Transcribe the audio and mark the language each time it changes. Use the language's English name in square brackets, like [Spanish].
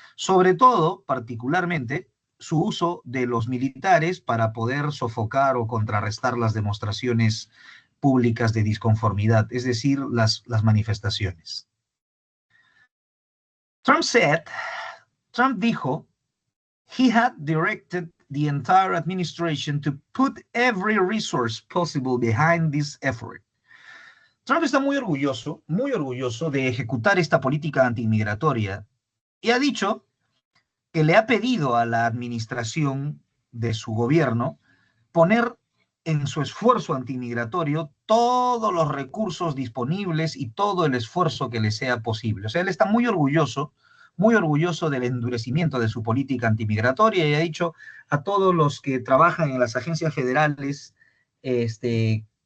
[Spanish] Sobre todo, particularmente, su uso de los militares para poder sofocar o contrarrestar las demostraciones públicas de disconformidad, es decir, las manifestaciones. Trump dijo, [English] he had directed the entire administration to put every resource possible behind this effort. [Spanish] Trump está muy orgulloso de ejecutar esta política antiinmigratoria y ha dicho que le ha pedido a la administración de su gobierno poner en su esfuerzo antiinmigratorio todos los recursos disponibles y todo el esfuerzo que le sea posible. O sea, él está muy orgulloso del endurecimiento de su política antimigratoria y ha dicho a todos los que trabajan en las agencias federales que